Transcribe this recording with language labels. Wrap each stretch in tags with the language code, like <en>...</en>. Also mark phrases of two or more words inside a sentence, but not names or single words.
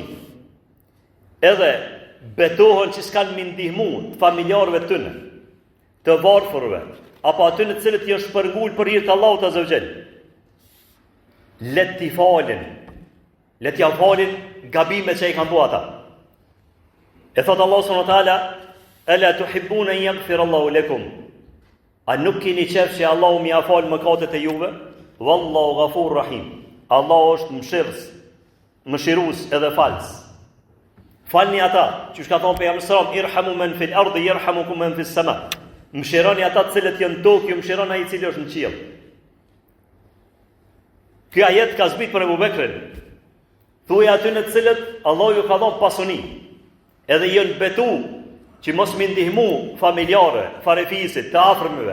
<sq>Edhe betohen që s'kan mi ndihmu të familjarëve tyne, të varfërve, apo atyre të cilët janë shpërngul për hir të Allahut Azhel. Let t'i falin. Let t'i falin gabimet që i kanë bërë ata. E thot</sq> <ar>الله سبحانه وتعالى ألا تحبون أن يغفر الله لكم?"</ar> <sq>A nuk keni qef që Allahu më ia fal mëkatet e juve?</sq> <ar>والله غفور رحيم.</ar> <sq>Allahu është mëshirues edhe falës. Falni ata, që shka thonë pejgamberi</sq> <ar>صلى الله عليه وسلم ارحموا من في الأرض يرحمكم من في السماء.</ar> <sq>Mëshironi ata të cilët janë në tokë, ju mëshiron ai i cili është në qiell. Ky ajet ka zbrit për Ebu Bekrin. Thuaj aty në të cilët Allah ju ka dhënë pasuni, edhe janë betu që mos mi ndihmu familjare, farefisit, të afërmëve.</sq>